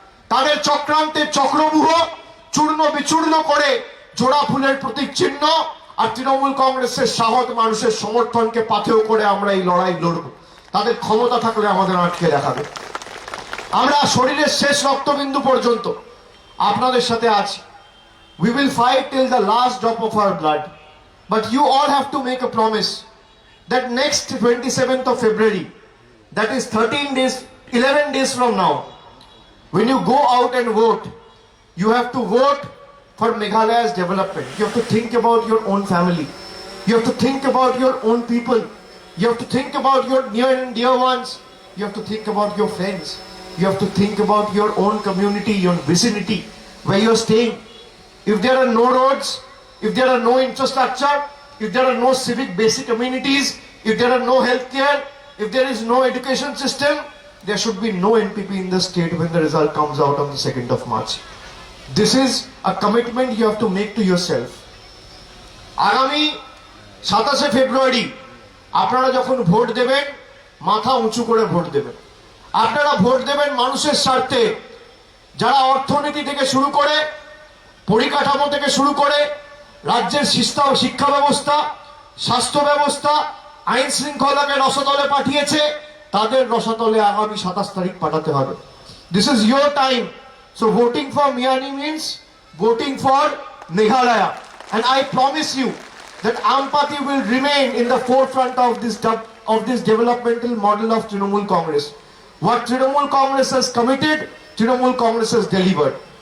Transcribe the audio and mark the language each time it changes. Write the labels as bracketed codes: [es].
[bn] তাদের চক্রান্তের চক্রব্যূহ চূর্ণ বিচূর্ণ করে জোড়া ফুলের প্রতীক চিহ্ন আর তৃণমূল কংগ্রেসের সাহস মানুষের সমর্থনকে পাথেয় করে আমরা এই লড়াই লড়ব। তাদের ক্ষমতা থাকলে আমাদের আটকে দেখাবে। আমরা শরীরের শেষ রক্তবিন্দু পর্যন্ত আপনাদের সাথে আছি। [en] We will fight till the last drop of our blood. But you all have to make a promise that next 27th of February, that is 11 days from now, when you go out and vote, you have to vote for Meghalaya's development. You have to think about your own family. You have to think about your own people. You have to think about your near and dear ones. You have to think about your friends. You have to think about your own community, your vicinity, where you're staying. If there are no roads, if there are no infrastructure, if there are no civic basic amenities, if there are no healthcare, if there is no education system, there should be no NPP in the state when the result comes out on the 2nd of March. This is a commitment you have to make to yourself. [bn] আগামী 27 ফেব্রুয়ারি আপনারা যখন vote দেবেন, মাথা উঁচু করে vote দেবেন। আপনারা vote দেবেন মানুষের স্বার্থে। যারা অর্থনীতি থেকে শুরু করে, পরিকাঠামো থেকে শুরু করে, রাজ্যের শিক্ষা ব্যবস্থা, স্বাস্থ্য ব্যবস্থা, আইন শৃঙ্খলাকে রসাতলে পাঠিয়েছে, তাদের রসাতলে আগামী 27 তারিখ পাঠাতে হবে। [en] This is your time. So voting for Miani means voting for Meghalaya. And I promise you that Ampati will remain in the forefront of this developmental model of Trinamool Congress. What Trinamool Congress has committed, Trinamool Congress has delivered.